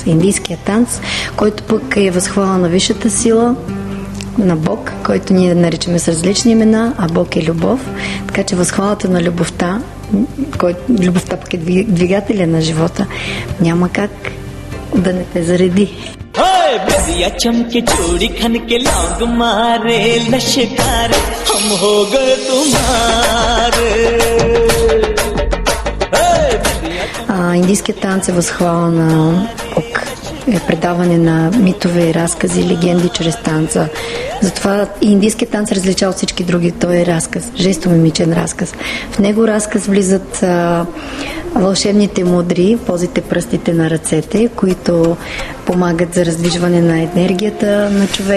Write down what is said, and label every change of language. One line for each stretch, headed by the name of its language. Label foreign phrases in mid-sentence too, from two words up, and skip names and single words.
Bulgarian: Индийският танц, който пък е възхвала на висшата сила, на Бог, който ние наричаме с различни имена, а Бог е любов. Така че възхвалата на любовта, любовта пък е двигателя на живота, няма как да не те зареди.
Hindi: बिंदिया चमके चूड़ी खन के लौंग मारे लश्कार हम हो गए तुम्हारे.
Bulgarian: Индийският танц е възхвала на Бог, е предаване на митове и разкази, легенди чрез танца. Затова и индийският танц различава от всички други. Той е разказ, жестомимичен разказ. В него разказ влизат вълшебните мудри, позите, пръстите на ръцете, които помагат за раздвижване на енергията на човек.